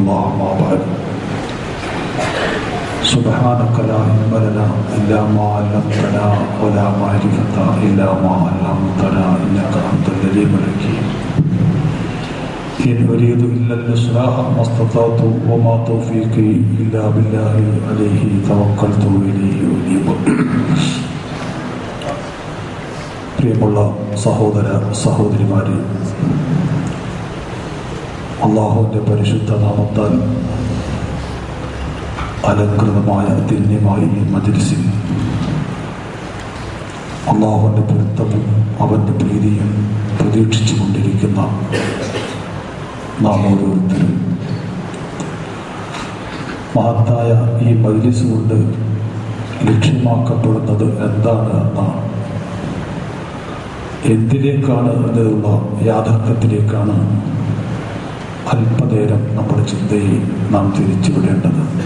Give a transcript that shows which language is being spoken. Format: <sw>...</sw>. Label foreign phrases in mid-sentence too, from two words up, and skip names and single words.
<ar>الله ما بعد سبحانك لا علم لنا إلا ما علمتنا ولا معرفة إلا ما علمتنا إنك أنت العليم الحكيم إن أريد إلا الإصلاح ما استطعت وما توفيقي إلا بالله عليه توكلت إليه أنيب.</ar> <ml>പ്രിയമുള്ള സഹോദര സഹോദരിമാരെ, അല്ലാഹുവിൻ്റെ പരിശുദ്ധ നാമത്താൽ അലങ്കൃതമായ ധന്യമായ ഈ മജ്‌ലിസിൽ അല്ലാഹുവിൻ്റെ പൊരുത്തവും അവൻ്റെ പ്രീതിയും പ്രതീക്ഷിച്ചു കൊണ്ടിരിക്കുന്ന നാം ഓരോരുത്തരും മഹത്തായ ഈ മജ്‌ലിസ് കൊണ്ട് ലക്ഷ്യമാക്കപ്പെടുന്നത് എന്താണ് എന്നാണ്, എന്തിലേക്കാണ് എന്നുള്ള യാഥാർത്ഥ്യത്തിലേക്കാണ് അല്പനേരം നമ്മുടെ ചിന്തയെ നാം തിരിച്ചുവിടേണ്ടത്.</ml>